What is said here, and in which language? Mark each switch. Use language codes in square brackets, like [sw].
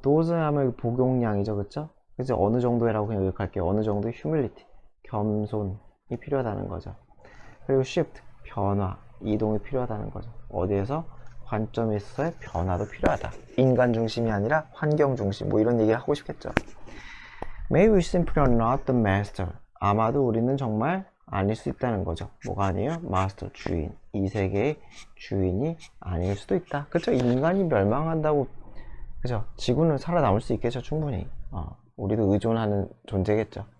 [ko] dose 하면 복용량이죠. 그쵸? 그래서 어느 정도라고 그냥 요약할게요. 어느 정도의 humility. 겸손이 필요하다는 거죠. 그리고 shift. 변화. 이동이 필요하다는 거죠. 어디에서? 관점에 있어서의 변화도 필요하다. 인간 중심이 아니라 환경 중심. 뭐 이런 얘기를 하고 싶겠죠. [en] Maybe we simply are not the master. [ko] 아마도 우리는 정말 아닐 수 있다는 거죠. 뭐가 아니에요? 마스터, 주인. 이 세계의 주인이 아닐 수도 있다. 그쵸? 인간이 멸망한다고, 그죠? 지구는 살아남을 수 있겠죠? 충분히. 우리도 의존하는 존재겠죠.